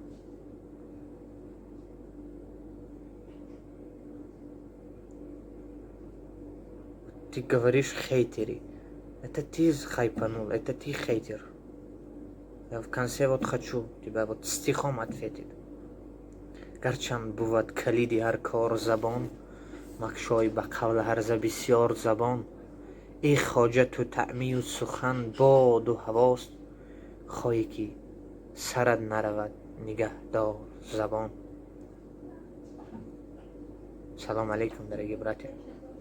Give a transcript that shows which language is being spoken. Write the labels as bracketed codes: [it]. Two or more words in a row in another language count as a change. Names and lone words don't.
[ru] Ты говоришь хейтеры. Это ты хайпанул, это ты хейтер. Я в конце вот хочу тебя вот стихом ответить. [tg] Гарчанд бувад калиди ҳар кор забон, махшои ба қавл ҳарза бисёр забон. И хоҷату таъмию сухан боду ҳавост, хоҳӣ ки сарад наравад нигаҳдор забон. Салом алейкум, [ru] дорогие братья.